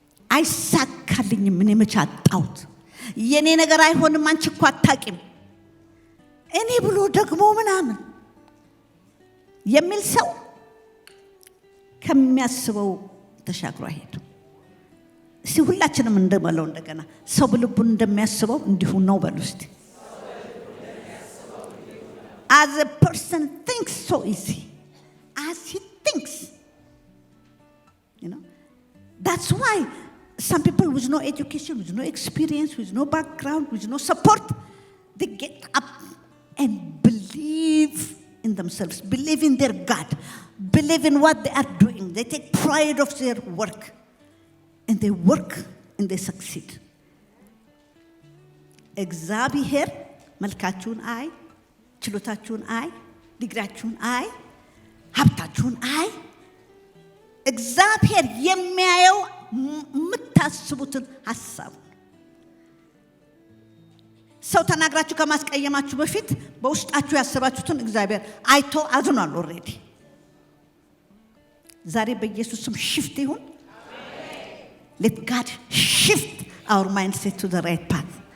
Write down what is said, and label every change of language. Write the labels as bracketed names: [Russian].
[Amharic] አይሳካልኝም፣ እኔ መቼ አጣሁት፣ የኔ ነገር አይሆንም፣ አንቺ እኮ አታቂም፣ እኔ ብሎ ደግሞ ምናምን የሚል ሰው ከሚያስበው ተሻግሮ አይሄድም። እስቲ ሁላችንም እንደማለው እንደገና ሰው በልቡ እንደሚያስበው እንዲሁ ነው በሉ እስቲ። [English] As a person thinks, so is he. As he thinks. You know? That's why some people with no education, with no experience, with no background, with no support, they get up and believe in themselves, believe in their God, believe in what they are doing. They take pride of their work. And they work and they succeed. [Amharic] እግዚአብሔር መልካችሁን አይ፣ ችሎታችሁን አይ፣ ዲግሪያችሁን አይ፣ ሀብታችሁን አይ። እግዚአብሔር የሚያየው የምታስቡትን ሐሳብ። ሰው ተናግራችሁ ከማስቀየማችሁ በፊት በውስጣችሁ ያሰባችሁትን እግዚአብሔር አይቶ አዝኗል ኦሬዲ። ዛሬ በኢየሱስ ስም ሽፍት ይሁን። [English] Let God shift our mindset to the right path.